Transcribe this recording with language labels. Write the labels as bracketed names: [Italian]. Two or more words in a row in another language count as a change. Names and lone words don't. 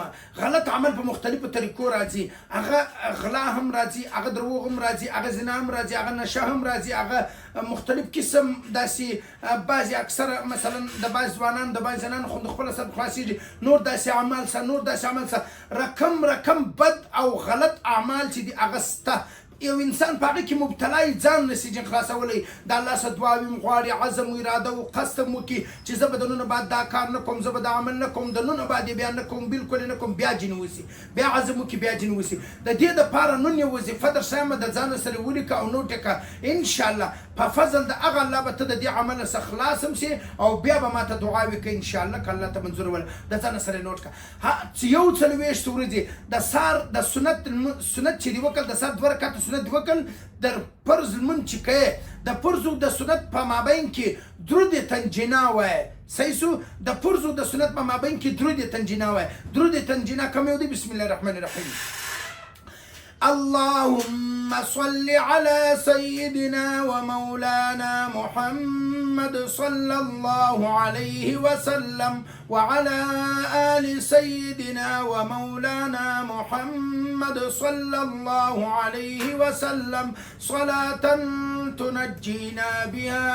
[Pashto] غلط عمل په مختلفو طریقو راځي، هغه غلا هم راځي، هغه دروغ هم راځي، هغه زنا هم راځي، هغه نشه هم راځي، هغه مختلف قسم داسې بعضې اکثره مثلا د بعض ځوانان د بعض زنانو خو د خپله سر خلاصېږي، نور داسې عمل سه، نور داسې عمل سه، رقم بد او غلط اعمال چې دي هغه سته. یو انسان په هغه کې مبتلا یي، ځان نسي جن خلاصولی. د الله څخه دعاوې م غواړي، عزم و اراده و قصد م وکړي چې زه به د نن بعد دا کار نه کوم، زه به دا عمل نه کوم، د نن بعد یې بیا نه کوم، بلکل یې نه کوم، بیا جن وسي، بیا عزم وکړي، بیا جن وسي. د دې دپاره نن یو وظیفه در ښیمه، د ځانه سره ولیکه او نوټ یې کړه. انشاءالله په فضل د هغه الله به ته د دې عمله څخه خلاص هم سې او بیا به ما ته دعاوې کوي انشاءالله که الله ته منظور ول. د ځانه سره نوټ کړه. یو 40 ورځې د سار د سنت چې دې وکړل، د سار 2 رکعته سنت دې وکړل، در فرض لمونځ چې کوې د فرض او د سنت په مابین کې درود تنجینا وایه. صحیح سو؟ د فرض او د سنت په مابین کې درود تنجینا وایه. درود تنجینا کوم یو دی؟ [Arabic] بسم الله الرحمن الرحیم. اللهم صل على سيدنا ومولانا محمد صلى الله عليه وسلم وعلى آل سيدنا ومولانا محمد صلى الله عليه وسلم صلاة تنجينا بها